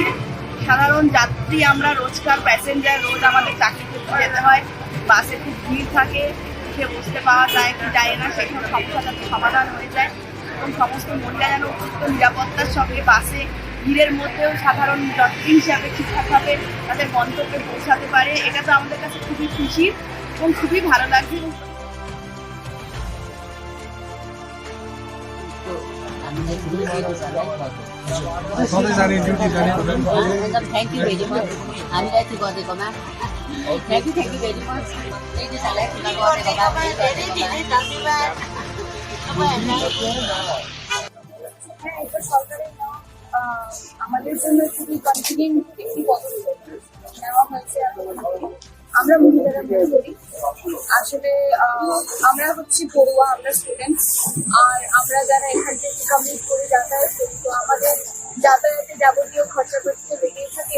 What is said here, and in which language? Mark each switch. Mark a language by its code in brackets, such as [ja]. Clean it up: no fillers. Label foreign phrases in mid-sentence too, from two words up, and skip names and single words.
[bn] সাধারণ যাত্রী আমরা, রোজকার প্যাসেঞ্জার, রোজ আমাদের চাকরি করতে যেতে হয়, বাসে খুব ভিড় থাকে, উঠে বসতে পাওয়া যায় কি যায় না, সেসব সমস্যা যাতে সমাধান হয়ে যায় এবং সমস্ত মহিলা যেন উপযুক্ত নিরাপত্তার সঙ্গে বাসে ভিড়ের মধ্যেও সাধারণ যাত্রী হিসাবে ঠিকঠাকভাবে তাদের গন্তব্যে পৌঁছাতে পারে, এটা তো আমাদের কাছে খুবই খুশির এবং খুবই ভালো লাগছে। [en] thank you very much [ne] हामीलाई यति गरिदिएकोमा [en] thank you very much [bn] আমাদের জন্য খুবই কনফিডেন্ট একটি পদক্ষেপ নেওয়া হয়েছে। আমরা মহিলারা মনে করি আসলে আমরা হচ্ছে পড়ুয়া, আমরা স্টুডেন্টস, আর আমরা যারা এখান থেকে কমিউট করে যাতায়াত করি, তো আমাদের যাতায়াতে যাবতীয় খরচাপাতি তো বেরিয়ে থাকে।